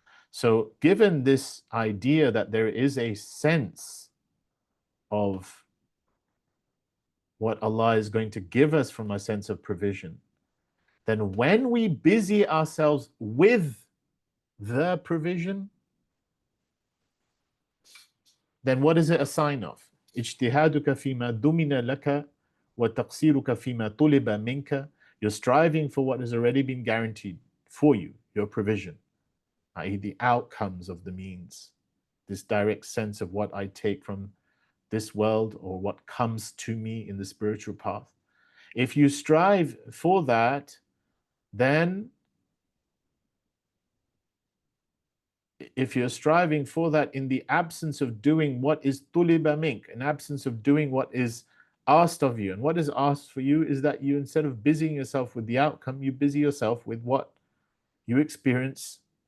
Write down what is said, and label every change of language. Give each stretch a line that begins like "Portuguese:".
English: So given this idea that there is a sense of what Allah is going to give us from a sense of provision, then when we busy ourselves with the provision, then what is it a sign of?
Arabic: اجتهادك فيما ضمن لك وتقصيرك فيما طلب منك.
English: You're striving for what has already been guaranteed for you, your provision, i.e. the outcomes of the means, this direct sense of what I take from this world or what comes to me in the spiritual path. If you strive for that, then if you're striving for that in the absence of doing what is tuliba mink, in absence of doing what is asked of you, and what is asked for you is that you, instead of busying yourself with the outcome, you busy yourself with what you experience